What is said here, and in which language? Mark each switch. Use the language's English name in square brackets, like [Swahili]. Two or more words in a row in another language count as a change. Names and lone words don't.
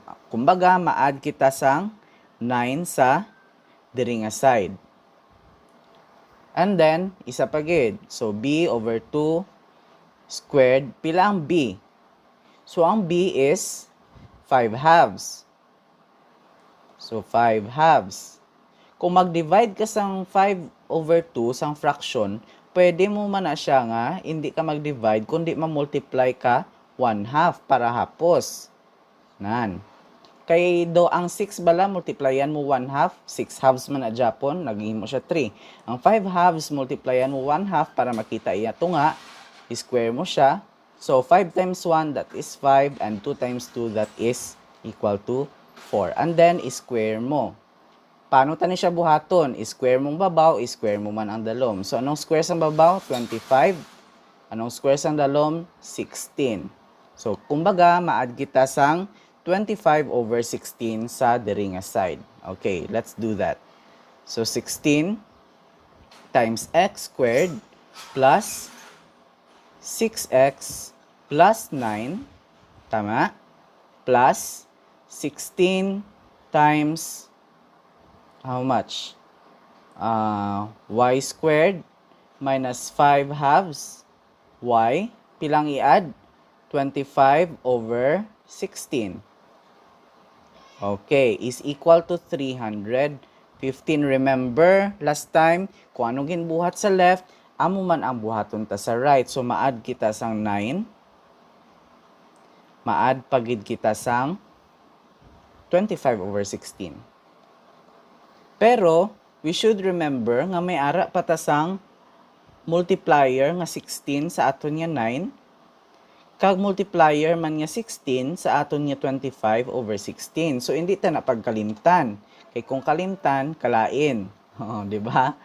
[Hiligaynon] Kumbaga, ma-add kita sang 9 sa diri nga side. [English] And then, [Hiligaynon] isa pa gid. [English] So, b over 2 squared, [Hiligaynon] pila ang b? So, ang [English] b is 5 halves. So, 5 halves. [Hiligaynon] Kung mag-divide ka sang 5 over 2 sang fraction, pwede mo man na siya nga, hindi ka mag-divide, kundi ma-multiply ka 1/2 para hapos. Nan. Kay do ang 6 bala, multiplyan mo 1/2, [English] 6 halves [Hiligaynon] man na Japon, naging mo siya 3. Ang [English] 5 halves, [Hiligaynon] multiplyan mo 1/2 para makita iya ito nga, square mo siya. [English] So, 5 times 1, that is 5, and 2 times 2, that is equal to 4. And then, square mo. [Hiligaynon] Paano tani siya buhaton? Square mong babaw, square mo man ang dalom. So, anong square sang babaw? 25. Anong square sang dalom? 16. So, kumbaga, ma-add kita sang 25 over 16 sa diri nga side. [English] Okay, let's do that. So, 16 times x squared plus 6x plus 9, tama? Plus 16 times how much? Y squared minus 5 halves. [Hiligaynon] Y, pilang i-add? 25 over 16. [English] Okay, is equal to 315. Remember, last time, [Hiligaynon] kung anong ginbuhat sa left, amo man ang buhaton ta sa right. So, ma-add kita sang 9. Ma-add pagid kita sang 25 over 16. Pero, [English] we should remember [Hiligaynon] nga may ara patasang multiplier nga 16 sa aton nga 9, kag multiplier man nga 16 sa aton nga 25 over 16. So, hindi ta na pagkalimtan. Kay kung kalimtan, kalain. Di ba?